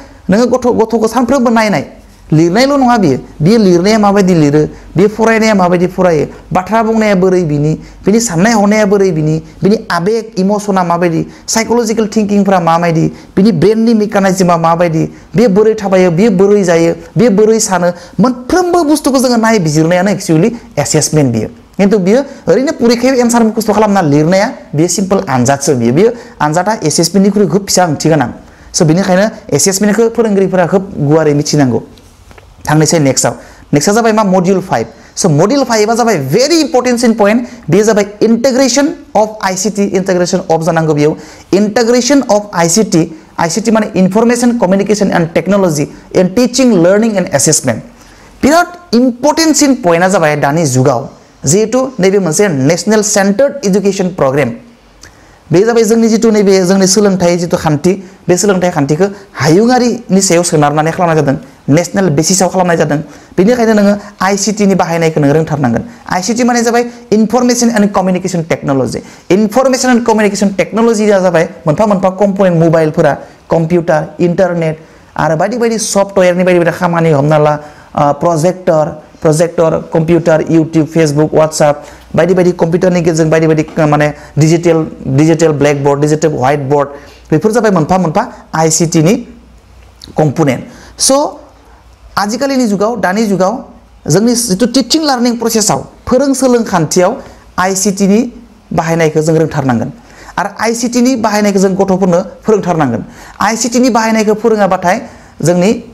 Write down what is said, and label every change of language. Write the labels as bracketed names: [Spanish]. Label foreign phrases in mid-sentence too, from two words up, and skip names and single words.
[Bodo] नोङो गथ'खौ सानफ्रोमबो नायनाय लिरनायल' नङा बियो लिरनाया माबायदि लिरो बियो फरायनाया माबायदि फरायो बाथ्रा बुंनाया बोरै बिनि साननाय हनाया बोरै बिनि आबेग इमोशना माबायदि साइकोलजिकल थिंकिंफोरा माबायदि बिनि ब्रेननि मेकानिजमा माबायदि बियो बोरै थाबायो बियो बोरै जायो बियो बोरै सानो मोनफ्रोमबो बुस्थुखौ जोङो नायबिजिरनायानो [English] actually assessment [Bodo] बियो खिन्थु बियो ओरैनो परिखायाव एन्सार मुखस्थ' खालामना लिरनाया बियो सिम्पल आनजादसो बियो आनजादा एसेसमेन्टनिख्रुइ खोब फिसा ओंथि गोनां स' बेनिखायनो एसेसमेन्टखौ फोरोंगिरिफोरा खोब गुवारै मिथिनांगौ थांनोसै नेक्स्टआ जाबाय मा मडिउल 5 स' मडिउल 5 आ जाबाय [English] very important point [Bodo] बेयो जाबाय [English] integration of ICT integration of [Bodo] जानांगौ बेयाव [English] integration of ICT [Bodo] माने [English] information communication and technology in teaching learning and assessment [Bodo] बिराद [English] important pointआ [Bodo] जाबाय दानि जुगाव जिहेतु नैबे मोनसे [English] national centred education programme [Bodo] बे जाबाय जोंनि जितु नैबे जोंनि सोलोंथाइ जितु खान्थि बे सोलोंथाइ खान्थिखौ हायुङारिनि सायाव सोनारनानै खालामनाय जादों [English] national basisआव [Bodo] खालामनाय जादों बेनिखायनो नोङो आईसीटी नि बाहायनायखौ नों रोंथारनांगोन आईसीटी माने जाबाय [English] information and communication technology information and communication technologyया [Bodo] जाबाय मोनफा मोनफा कम्पोनेन्ट मबाइलफोरा कम्पिउटार इन्टारनेट आरो बायदि बायदि सफ्टवेयरनि बायदि बायदि खामानि हमना ला प्रोजेक्टर कम्पिउटार यूट्यूब फेसबुक व्हाट्सएप बायदि बायदि कम्पिउटारनि गेजेरजों बायदि बायदि माने [English] digital blackboard digital white board [Bodo] बेफोर जाबाय मोनफा मोनफा आईसीटी नि कम्पोनेन्ट स' आजिखालिनि जुगाव दानि जुगाव जोंनि जितु [English] teaching learning processआव [Bodo] फोरों सोलोंखान्थियाव आईसीटी नि बाहायनायखौ जों रोंथारनांगोन आरो आईसीटी नि बाहायनायखौ जों गथ'फोरनो फोरोंथारनांगोन आईसीटी नि बाहायनायखौ फोरोङाबाथाय जोंनि